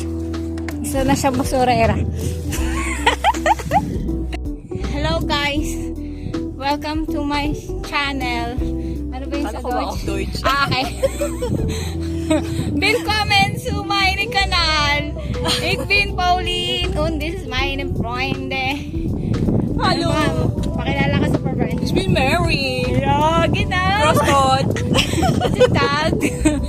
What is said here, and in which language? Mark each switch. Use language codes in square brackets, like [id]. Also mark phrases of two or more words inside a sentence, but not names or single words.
[tl] Isa na siya basurera. [en] Hello, guys. Welcome to my channel. [tl] Ano ba yung sa Deutsch? Ah, okay. [de] Willkommen zu meinem Kanal. Ich bin Pauline und [en] this is [de] meine Freunde. Hallo. [tl] Pakilala ka sa friend. [de] Ich bin Mary. Ja, genau. Crosscode. Guten Tag.